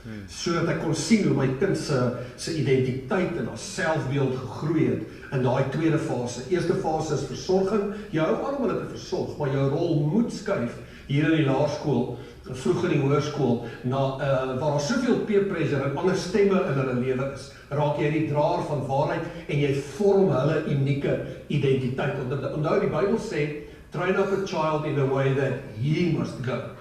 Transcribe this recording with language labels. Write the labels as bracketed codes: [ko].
[af] Sodat ek kon sien hoe my kind se identiteit en haar selfbeeld gegroei het in daai tweede fase. Eerste fase is versorging. Jy hou aan om hulle te versorg, maar jou rol moet skuif hier in die laerskool, vroeg in die hoërskool, waar daar soveel peer pressure en ander stemme in hulle lewe is. Raak jy die draer van waarheid en jy vorm hulle unieke identiteit. Onthou die Bybel sê, [en] train up a child in the way that he must go.